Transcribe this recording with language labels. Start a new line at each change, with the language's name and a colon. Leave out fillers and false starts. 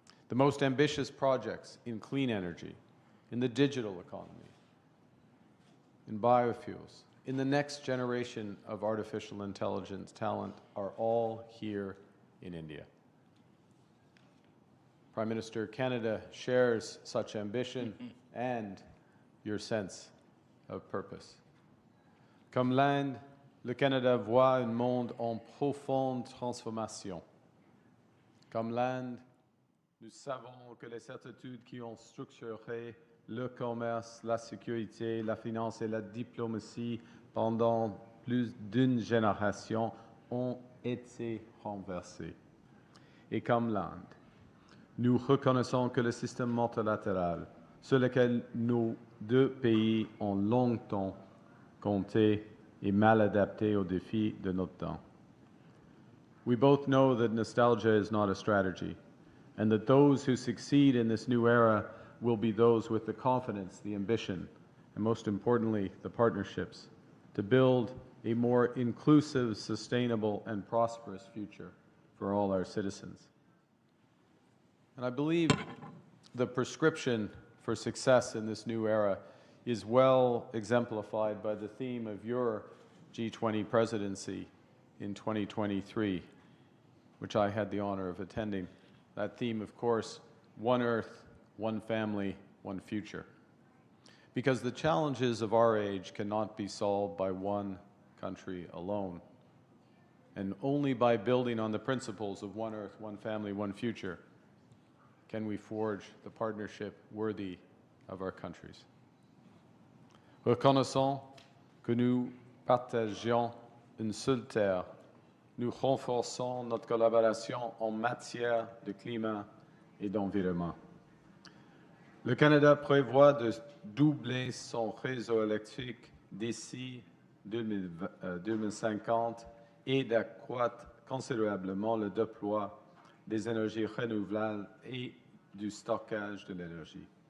English: The most ambitious projects in clean energy, in the digital economy, in biofuels, in the next generation of artificial intelligence talent are all here in India. Prime Minister, Canada shares such ambition and your sense of purpose.
French: Comme l'Inde, le Canada voit un monde en profonde transformation. Comme l'Inde, nous savons que les certitudes qui ont structuré le commerce, la sécurité, la finance et la diplomatie pendant plus d'une génération ont été renversées. Et comme l'Inde, nous reconnaissons que le système multilatéral sur lequel nos 2 pays ont longtemps comptée et mal adaptée aux défis de notre temps.
English: We both know that nostalgia is not a strategy, and that those who succeed in this new era will be those with the confidence, the ambition, and most importantly, the partnerships to build a more inclusive, sustainable, and prosperous future for all our citizens. And I believe the prescription for success in this new era is well exemplified by the theme of your G20 presidency in 2023, which I had the honor of attending. That theme, of course, one Earth, one family, one future. Because the challenges of our age cannot be solved by one country alone. And only by building on the principles of one Earth, one family, one future can we forge the partnership worthy of our countries.
French: Reconnaissant que nous partageons une seule terre, nous renforçons notre collaboration en matière de climat et d'environnement. Le Canada prévoit de doubler son réseau électrique d'ici 2050 et d'accroître considérablement le déploiement des énergies renouvelables et du stockage de l'énergie.